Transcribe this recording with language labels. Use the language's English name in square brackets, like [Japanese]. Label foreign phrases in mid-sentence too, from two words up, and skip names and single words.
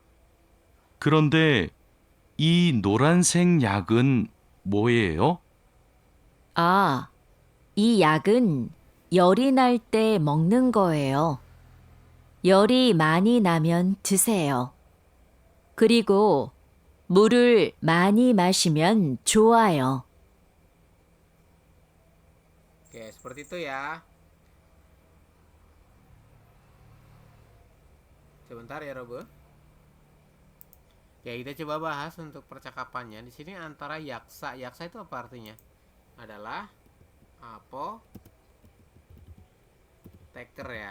[Korean] 그런데 이 노란색 약은 뭐예요? 아, 이 약은 열이 날 때 먹는 거예요. 열이 많이 나면 드세요. 그리고 물을 많이 마시면 좋아요. [Indonesian] Oke, seperti itu ya. Sebentar ya, Robun. Ya, kita coba bahas untuk percakapannya. Di sini antara yaksa. Yaksa itu apa artinya? Adalah apoteker ya.